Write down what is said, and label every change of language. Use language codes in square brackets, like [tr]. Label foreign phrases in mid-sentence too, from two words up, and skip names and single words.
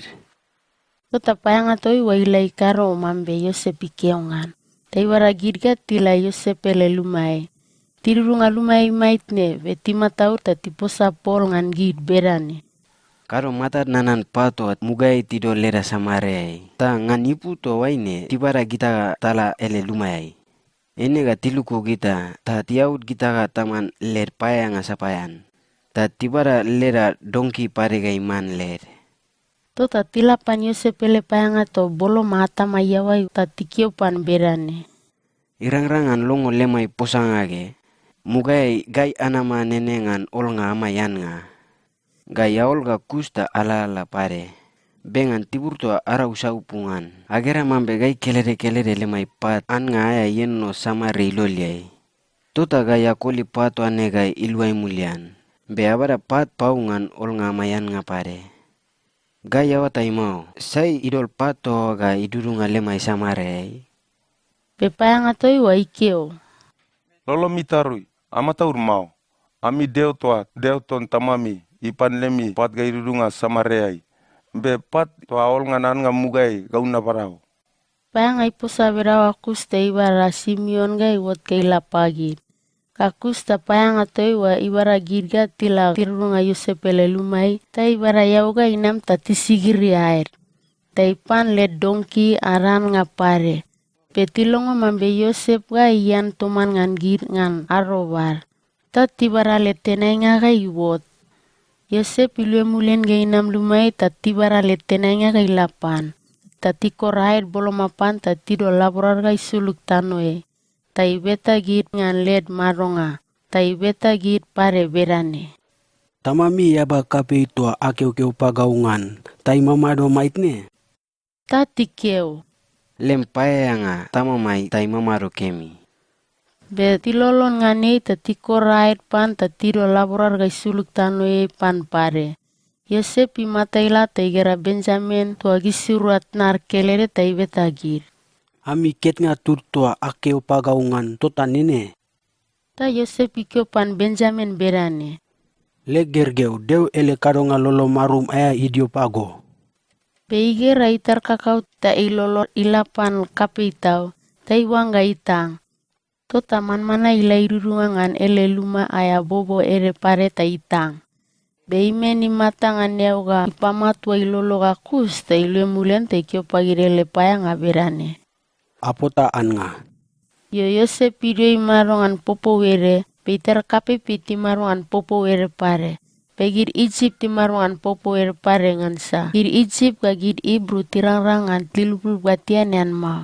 [mna] Tota payang atoi wailai karo mambe Yosef ikeongan. Taibara girga tila Yosef ele lumai. Tirurunga lumai maitne vetima tau ta tiposa pol ngan gid berane. Karo matat nanan pato mugai tido lera samarei. Ta ngan ipu to waine tibara kita tala ele lumayai. Ene ga tiluku kita ta tiaut kita ga taman ler payang asapayan. Ta tibara lera dongki pare ga iman ler. Tota tilapan Yosef ele payang ato bolo mata mayawai ta tikiopan berane. Irang-rangan longo lemai posangage. Mugai gai anama nenengan olnga amayan nga. Gai aol ga kusta ala-ala pare. Bengan tibur to ara usaupungan. Agera mambe gai kelere-kelere lemai pat an nga aya yenno sama reiloliai. Tota gai akoli pato ane gai ilwai mulian. Be abara pat paungan olnga amayan nga pare. Gaya watai mau, sai idol pato ga idurunga lemai samarei. Pepaya ngatoi wa ikeo. Lolo mitarui, ama taur mau. Ami deo toa, deo ton tamami, ipan lemi pat ga irurunga samareai. Be pat toa ol nganan nga mugai gauna parao. Paya ngai posa berawa kusta ibara Simeon ga iwot kaila pagid. Kakusta paya ngatoi wa ibara gidga tila tirunga Yosep ele lumai, ta ibara yauga inam ta tisigiri air. Ta ipan le dongki aran nga pare. Petilongo mambe Yosep ga iyan toman ngan gid ngan arobar. Ta tibara le tenai nga ga iwot. Yosep ilue mulen ga inam lumai ta tibara le tenai nga ga ilapan. Ta tikor air bolomapan ta tido laborar ga isuluk tanoe. Ta ibeta gid ngan led maronga. Ta ibeta gid pare berane. Tamami yaba kape tua akeu-keu pagaungan. Tai mamado maitne. Ta tikeu. Lempaya nga tamamai tai mamaro kemi. Be tilolon ngane ta tikor air pan ta tido laborar ga isuluk tanoe pan pare. Yosep imatayla ta igera Benjamin tua gisurat nar kelere ta ibeta gid. Ami ket nga tur tua akeu pagaungan tota nene. Ta Yosep ikeo pan Benjamin berane. Le gergeu deu ele kadonga lolo marum aya idio pago. Be igera itar kakau ta ilolo ilapan kape itau. Ta iwanga itang. Tota man-mana ila irurungan ele luma aya bobo ere pare ta itang. Be imeni matangan yauga ipamatua ilolo gakus ta ilue mulen ta ikeo pagirele paya nga berane. Apota an nga. Yo Yosep idio imarongan popo were, pe itar kape piti marongan popo were pare. Pe gid Egypt imarongan popo were pare ngan sa. Gid Egypt ga gid Ibru tirangrangan tilupul batian yan mau.